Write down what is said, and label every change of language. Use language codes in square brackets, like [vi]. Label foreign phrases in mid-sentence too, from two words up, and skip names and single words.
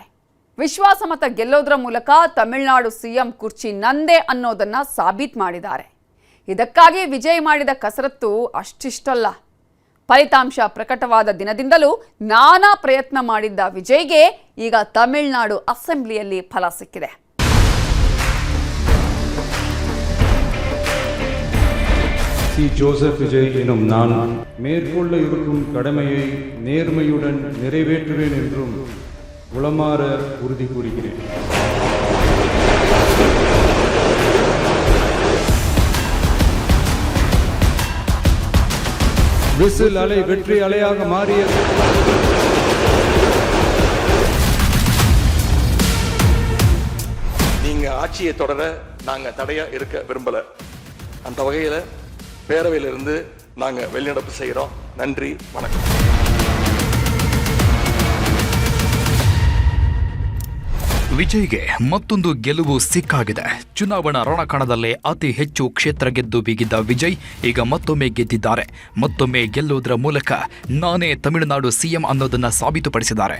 [kn] ವಿಶ್ವಾಸಮತ ಗೆಲ್ಲೋದ್ರ ಮೂಲಕ ತಮಿಳುನಾಡು ಸಿಎಂ ಕುರ್ಚಿ ನಂದೇ ಅನ್ನೋದನ್ನ ಸಾಬೀತು ಮಾಡಿದ್ದಾರೆ. ಇದಕ್ಕಾಗಿ ವಿಜಯ್ ಮಾಡಿದ ಕಸರತ್ತು ಅಷ್ಟಿಷ್ಟಲ್ಲ. ಫಲಿತಾಂಶ ಪ್ರಕಟವಾದ ದಿನದಿಂದಲೂ ನಾನಾ ಪ್ರಯತ್ನ ಮಾಡಿದ್ದ ವಿಜಯ್ಗೆ ಈಗ ತಮಿಳುನಾಡು ಅಸೆಂಬ್ಲಿಯಲ್ಲಿ ಫಲ ಸಿಕ್ಕಿದೆ. [ta] ஜோசப் விஜய் எனும் நான் மேற்கொள்ள இருக்கும் கடமையை நேர்மையுடன் நிறைவேற்றுவேன் என்றும் உளமாற உறுதி கூறுகிறேன். விசில் அலை வெற்றி அலையாக மாறிய நீங்க ஆட்சியை தொடர நாங்க தடையா இருக்க விரும்பல. அந்த வகையில் பேரவையிலிருந்து நாங்கள் வெளிநடப்பு செய்கிறோம். நன்றி, வணக்கம். [kn] ವಿಜಯ್ಗೆ ಮತ್ತೊಂದು ಗೆಲುವು ಸಿಕ್ಕಾಗಿದೆ. ಚುನಾವಣಾ ರಣಕಣದಲ್ಲೇ ಅತಿ ಹೆಚ್ಚು ಕ್ಷೇತ್ರ ಗೆದ್ದು ಬೀಗಿದ್ದ ವಿಜಯ್ ಈಗ ಮತ್ತೊಮ್ಮೆ ಗೆದ್ದಿದ್ದಾರೆ. ಮತ್ತೊಮ್ಮೆ ಗೆಲ್ಲುವುದರ ಮೂಲಕ ನಾನೇ ತಮಿಳುನಾಡು ಸಿಎಂ ಅನ್ನೋದನ್ನ ಸಾಬೀತುಪಡಿಸಿದ್ದಾರೆ.